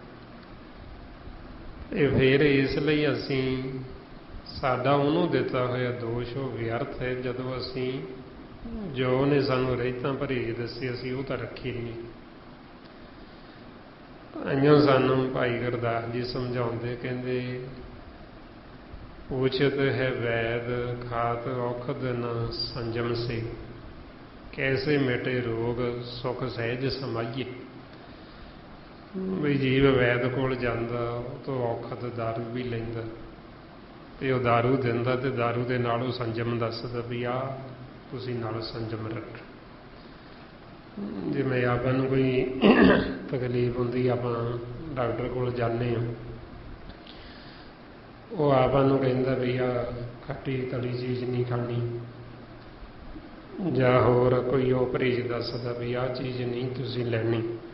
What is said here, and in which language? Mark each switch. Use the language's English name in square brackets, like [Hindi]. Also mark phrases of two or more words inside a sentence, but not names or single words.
[Punjabi] ਤੇ ਫਿਰ ਇਸ ਲਈ ਅਸੀਂ ਸਾਡਾ ਉਹਨੂੰ ਦਿੱਤਾ ਹੋਇਆ ਦੋਸ਼ ਉਹ ਵਿਅਰਥ ਹੈ ਜਦੋਂ ਅਸੀਂ ਜੋ ਉਹਨੇ ਸਾਨੂੰ ਰਹਿਤਾਂ ਪਰਹੇਜ ਦੱਸੇ ਅਸੀਂ ਉਹ ਤਾਂ ਰੱਖੇ ਨਹੀਂ। ਇਉਂ ਸਾਨੂੰ ਭਾਈ ਗੁਰਦਾਸ ਜੀ ਸਮਝਾਉਂਦੇ, ਕਹਿੰਦੇ [Hindi] पूछत है वैद खात औखद न संजम से, कैसे मिटे रोग सुख सहज समाइए। [Punjabi] ਵੀ ਜੀਵ ਵੈਦ ਕੋਲ ਜਾਂਦਾ, ਉਹ ਤੋਂ ਔਖਦ ਦਾਰੂ ਵੀ ਲੈਂਦਾ, ਤੇ ਉਹ ਦਾਰੂ ਦਿੰਦਾ ਤੇ ਦਾਰੂ ਦੇ ਨਾਲ ਉਹ ਸੰਜਮ ਦੱਸਦਾ ਵੀ ਆਹ ਤੁਸੀਂ ਨਾਲ ਸੰਜਮ ਰੱਖ। ਜਿਵੇਂ ਆਪਾਂ ਨੂੰ ਕੋਈ ਤਕਲੀਫ ਹੁੰਦੀ, ਆਪਾਂ ਡਾਕਟਰ ਕੋਲ ਜਾਂਦੇ ਹਾਂ, ਉਹ ਆਪਾਂ ਨੂੰ ਕਹਿੰਦਾ ਵੀ ਆਹ ਖੱਟੀ ਤਲੀ ਚੀਜ਼ ਨਹੀਂ ਖਾਣੀ, ਜਾਂ ਹੋਰ ਕੋਈ ਉਹ ਪਰਹੇਜ਼ ਦੱਸਦਾ ਵੀ ਆਹ ਚੀਜ਼ ਨਹੀਂ ਤੁਸੀਂ ਲੈਣੀ।